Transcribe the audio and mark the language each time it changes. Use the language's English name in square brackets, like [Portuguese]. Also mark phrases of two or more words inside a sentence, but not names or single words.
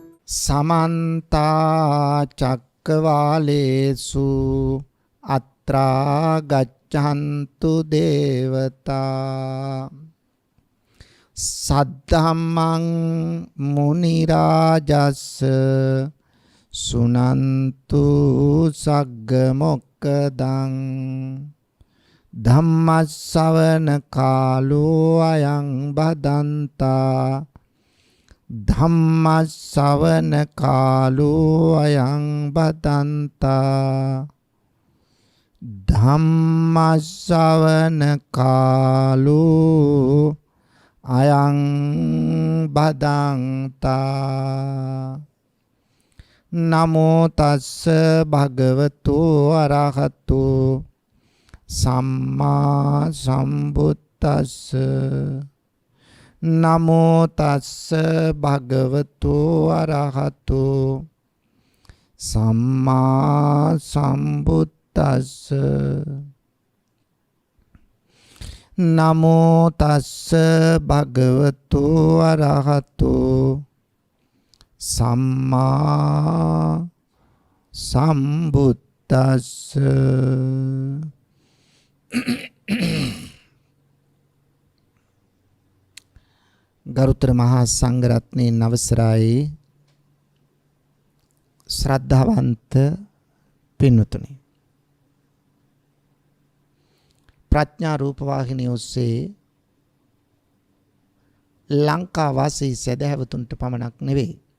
[Pali] समन्ता चक्रवालेषु अत्रा गच्छन्तु देवता सद्धम्मं मुनिराजस्स सुनन्तु सग्ग मोक्कदं धम्मස්සවන කාලෝ අයං බදන්තා ධම්මස්සවන කාලෝ අයං බදන්තා ධම්මස්සවන කාලෝ අයං බදන්තා නමෝ තස්ස භගවතු අරහතු සම්මා සම්බුද්දස්ස නමෝ තස්ස භගවතු අරහතු සම්මා සම්බුද්දස්ස නමෝ තස්ස භගවතු අරහතු සම්මා [Sinhala] සම්බුද්දස්ස ගරුතර මහා සංඝරත්නයේ අවසරයි ශ්‍රද්ධාවන්ත පින්වතුනි ප්‍රඥා රූපවාහිනිය ඔස්සේ ලංකා වාසී සදහැවතුන්ට පමණක් නෙවෙයි